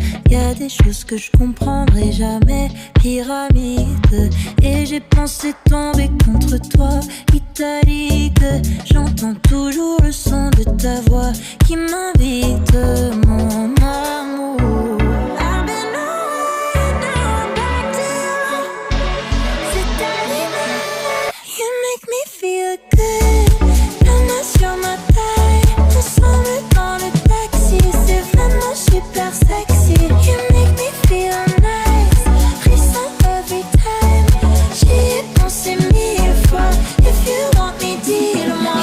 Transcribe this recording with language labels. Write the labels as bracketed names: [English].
[French] Y'a des choses que je comprendrai jamais, pyramide. Et j'ai pensé tomber contre toi, italique. J'entends toujours le son de ta voix qui m'invite, mon amour. [English] I've been away, now I'm back to you. [French] C'est arrivé, [English] you make me feel good. [French] La main sur ma taille, ensemble dans le taxi, c'est vraiment super sexy. [English] You make me feel nice, frisson every time. [French] J'y ai pensé 1000 fois, [English] if you want me, [French] dis-le-moi.